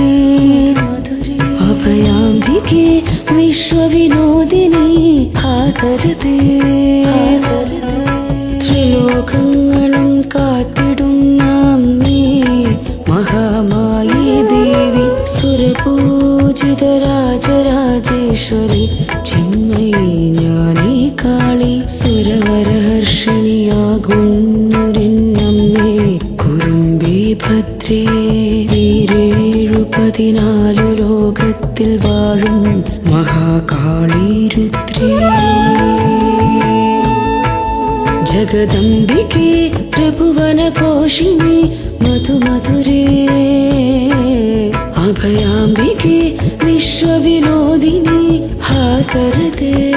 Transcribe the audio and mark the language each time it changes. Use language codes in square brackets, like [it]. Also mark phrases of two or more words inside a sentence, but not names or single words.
[sa] अभयाम्बिके विश्वविनोदिनी हासरते [ml] त्रिलोकങ്ങളും കാത്തിടും നമ്മേ മഹാമായി ദേവി സുരപൂജിത രാജരാജേശ്വരി ചിന്മയി ജ്ഞാനി കാളി സുരവരഹർഷിണിയാകുന്നൊരെന്നമ്മേ കുറുമ്പി ഭദ്രേ വീരേഴു14 ലോകത്തിൽ വാഴും മഹാകാളി രുദ്രേ [sa] जगदम्बिके त्रिभुवनपोषिणी मधुमधुरे अभयाम्बिके विश्वविनोदिनी हासरते